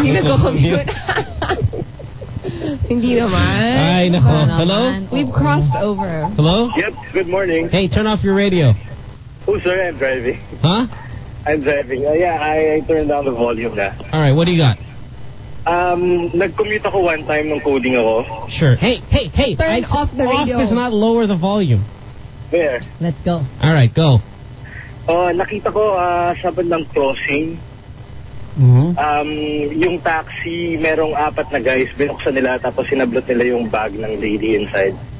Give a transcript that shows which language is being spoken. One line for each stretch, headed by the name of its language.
Filipino: nag-commute. Hindi naman. Ay, nako. Hello?
English: We've crossed over. Hello? Yep, good morning. Hey, turn off your radio. Oh, sorry, I'm driving. Huh? I'm driving. I turned down the volume na. All right, what do you got?
Filipino: Nag-commute ako
English: one time
Filipino: ng coding ako.
English: Sure. Hey. Turn off the radio. Off does not lower the volume. Where? Let's go. All right, go.
Filipino: Nakita ko sa bandang crossing. Mm-hmm. Yung taxi, merong apat na guys, binuksan nila tapos sinablot nila yung bag ng
English: lady inside.